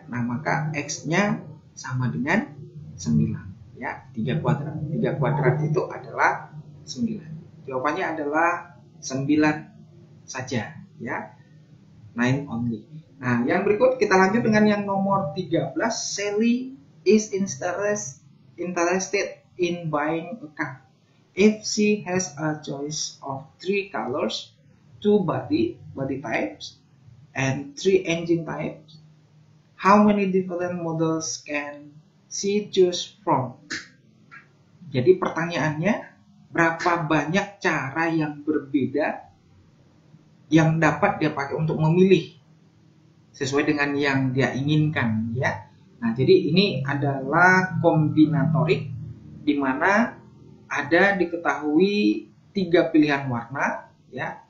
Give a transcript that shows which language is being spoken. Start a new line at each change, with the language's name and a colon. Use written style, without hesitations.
Indonesian: Nah, maka x-nya sama dengan 9, ya. 3 kuadrat. 3 kuadrat itu adalah 9. Jawabannya adalah 9 saja, ya.
English: 9 only.
Indonesian: Nah, yang berikut kita lanjut dengan yang nomor 13.
English: Sally is interested in buying a car. If she has a choice of 3 colors, 2 body types, and 3 engine types, how many different models can she choose from?
Indonesian: Jadi pertanyaannya, berapa banyak cara yang berbeda yang dapat dia pakai untuk memilih sesuai dengan yang dia inginkan, ya. Nah, jadi ini adalah kombinatorik di mana ada diketahui 3 pilihan warna, ya.